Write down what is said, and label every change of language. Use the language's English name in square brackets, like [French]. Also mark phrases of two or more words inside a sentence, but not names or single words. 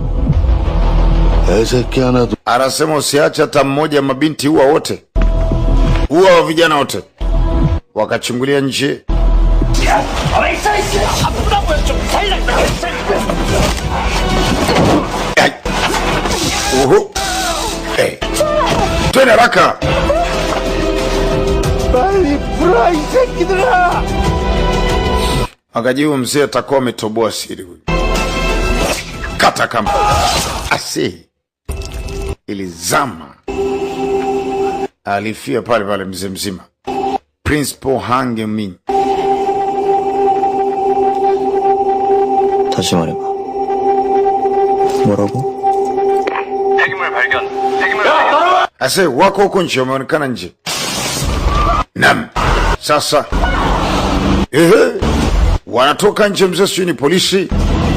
[Swahili] Anasema usiache hata mmoja mabinti huwa wote. Huwa wa vijana wote. Wakachungulia nje. Hey. Twende haraka. [Korean] 빨리 불어 이 새끼들아. [Swahili] Akajibu mzee atakuwa ametoboa siri huyu. Kata kamba. Asi. Ilizama. Alifia pale mzee mzima. Principal Hang Min. [Korean] 다시 말해봐. 뭐라고? 폐기물 발견. [Swahili] Ase wako huko nje, wameonekana nje. Naam. Sasa wanatoka nje mzee, sio ni polisi.